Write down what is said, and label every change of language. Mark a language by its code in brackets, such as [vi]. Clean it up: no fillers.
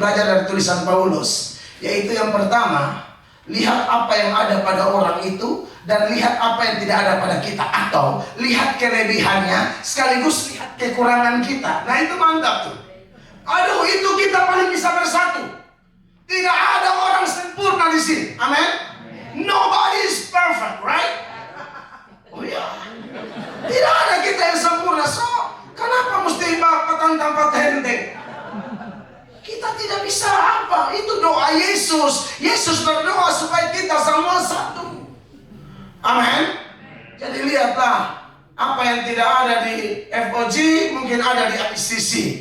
[id] Belajar dari tulisan Paulus, yaitu yang pertama, lihat apa yang ada pada orang itu dan lihat apa yang tidak ada pada kita, atau lihat kelebihannya sekaligus lihat kekurangan kita. Nah itu mantap tuh. Aduh, itu kita paling bisa bersatu. Tidak ada orang sempurna di sini. Amin. [en] Nobody is perfect, right? [id] Oh ya. Tidak ada kita yang sempurna. So, kenapa mesti patang patente? Kita tidak bisa apa? Itu doa Yesus. Yesus berdoa supaya kita semua satu. Amin. Jadi lihatlah, apa yang tidak ada di FOG mungkin ada di ICC.